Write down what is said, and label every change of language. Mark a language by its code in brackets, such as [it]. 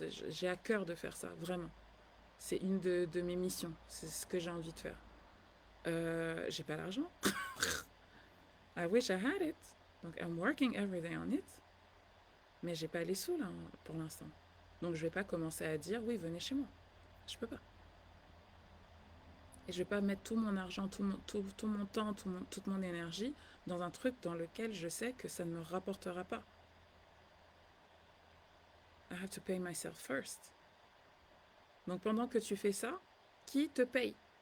[fr] J'ai à cœur de faire ça, vraiment. C'est une de mes missions. C'est ce que j'ai envie de faire. J'ai pas l'argent. [en] I wish I had it. Donc, I'm working every day on it. [fr] Mais j'ai pas les sous là pour l'instant. Donc, je vais pas commencer à dire oui, venez chez moi. Je peux pas. Et je vais pas mettre tout mon argent, tout mon temps, toute mon énergie dans un truc dans lequel je sais que ça ne me rapportera pas. [en] I have to pay myself first. [fr] Donc pendant que tu fais ça, qui te paye?